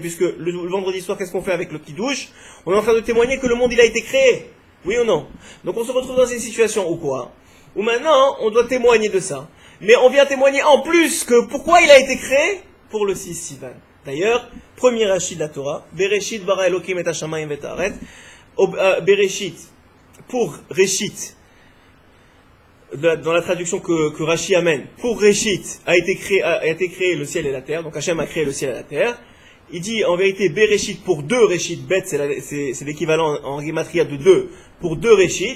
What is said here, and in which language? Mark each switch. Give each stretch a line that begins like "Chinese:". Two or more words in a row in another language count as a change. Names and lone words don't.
French: Puisque le vendredi soir, qu'est-ce qu'on fait avec le Kiddush? On est en train de témoigner que le monde il a été créé. Oui ou non? Donc on se retrouve dans une situation où quoi? Où maintenant, on doit témoigner de ça. Mais on vient témoigner en plus que pourquoi il a été créé? Pour le 6 Sivan. D'ailleurs, premier Rashi de la Torah,
Hebrew: בראשית ברא אלוקים את השמים ואת הארץ,
French: Bereshit, pour Réchit, dans la traduction que Rashi amène, pour Réchit a été créé le ciel et la terre, donc Hachem a créé le ciel et la terre. Il dit en vérité Bereshit pour deux Réchit, Bet c'est l'équivalent en gematria de deux, pour deux Réchit.